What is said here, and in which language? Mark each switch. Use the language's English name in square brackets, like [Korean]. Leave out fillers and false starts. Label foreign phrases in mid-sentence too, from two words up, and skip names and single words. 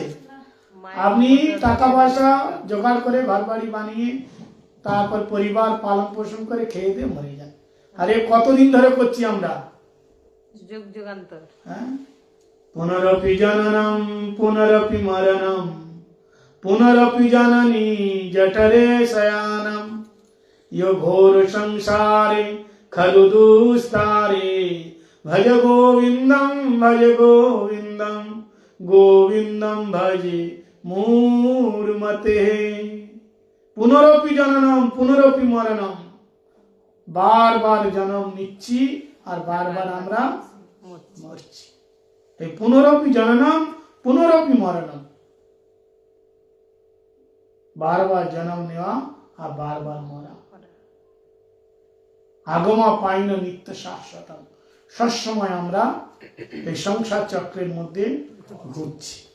[Bangla] আপনি টাকা পয়সা জোগাড় করে ঘর বাড়ি বানিয়ে তারপর পরিবার পালন পোষণ করে খেয়ে দিয়ে মরে যান। আরে কতদিন ধরে করছি আমরা? যুগ যুগান্তর। [Sanskrit] পুনরপি জননম পুনরপি মরণম পুনরপি জননী জঠরে শয়ানম यो घोर संसारे खलु दुस्तारे भज गोविंदम गोविंदम भजे मूर्मते। पुनरपि जननम पुनरपि मरणम, [Bangla] বার বার জন্ম निচ্ছি আর বারবার আমরা মরছি। এই [Sanskrit] পুনরপি জননম পুনরপি মরণম, [Bangla] বারবার জন্ম নেওয়া আর বারবার মরা। আগমা পাইন নিত্য শাশ্বত, সবসময় আমরা এই সংসার চক্রের মধ্যে ঘুরছি।